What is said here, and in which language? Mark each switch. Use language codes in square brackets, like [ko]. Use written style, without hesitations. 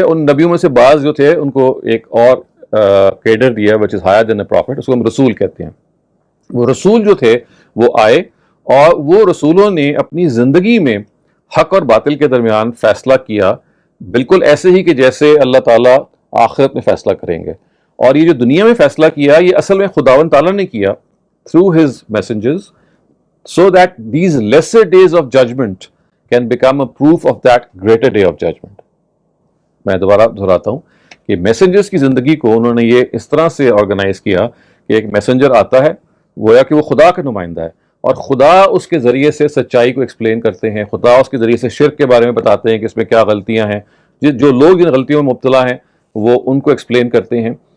[ur] ان نبیوں میں سے بعض جو تھے ان کو ایک اور کیڈر دیا [en] which is higher than a prophet، [ur] اس کو ہم رسول کہتے ہیں. وہ رسول جو تھے وہ آئے، اور وہ رسولوں نے اپنی زندگی میں حق اور باطل کے درمیان فیصلہ کیا، بالکل ایسے ہی کہ جیسے اللہ تعالیٰ آخرت میں فیصلہ کریں گے. اور یہ جو دنیا میں فیصلہ کیا، یہ اصل میں خداوند تعالیٰ نے کیا [en] through his messengers so that these lesser days of judgment can become a proof of that greater day of judgment. [ur] میں دوبارہ دہراتا ہوں کہ میسنجرز کی زندگی کو انہوں نے یہ اس طرح سے آرگنائز کیا کہ ایک میسنجر آتا ہے، گویا کہ وہ خدا کا نمائندہ ہے، اور خدا اس کے ذریعے سے سچائی کو ایکسپلین کرتے ہیں. خدا اس کے ذریعے سے شرک کے بارے میں بتاتے ہیں کہ اس میں کیا غلطیاں ہیں، جو لوگ جن غلطیوں میں مبتلا ہیں وہ ان کو ایکسپلین کرتے ہیں.